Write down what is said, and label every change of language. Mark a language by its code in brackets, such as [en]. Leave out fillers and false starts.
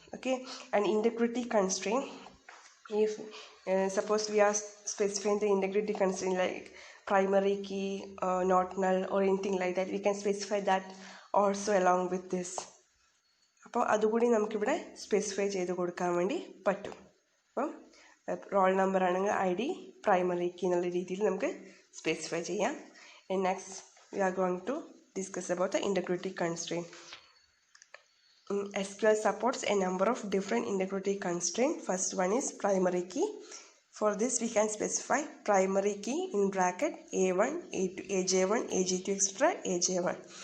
[en] Okay, and integrity constraint, if suppose we are specifying the integrity constraint like primary key not null or anything like that, we can specify that also along with this. [ml] അപ്പോൾ അതുകൂടി നമുക്കിവിടെ specify ചെയ്ത് കൊടുക്കാൻ വേണ്ടി പറ്റും. അപ്പം roll number ആണെങ്കിൽ ID primary key എന്നുള്ള രീതിയിൽ നമുക്ക് specify ചെയ്യാം. [en] And next we are going to discuss about the integrity constraint. SQL supports a number of different integrity constraints. First one is primary key. For this we can specify primary key in bracket A1, A2, AJ1, AJ2, etc. AJ1.